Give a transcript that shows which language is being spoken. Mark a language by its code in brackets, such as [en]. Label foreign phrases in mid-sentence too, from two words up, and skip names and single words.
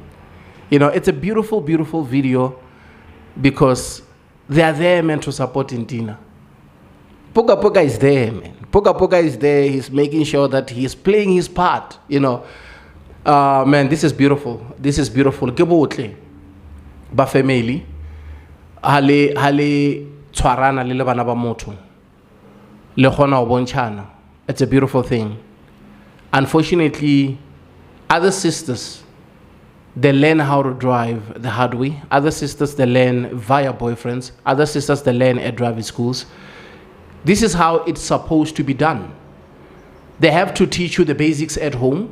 [en] It's a beautiful, beautiful video because they are there, man, to support Ntina. Poka is there, man. Poka is there. He's making sure that he's playing his part. Man, this is beautiful. This is beautiful. [tn] Gebotle, ba family, hale tshwarana le bana ba motho, le khona go bontshana. [en] It's a beautiful thing. Unfortunately, other sisters, they learn how to drive the hard way. Other sisters, they learn via boyfriends. Other sisters, they learn at driving schools. This is how it's supposed to be done. They have to teach you the basics at home.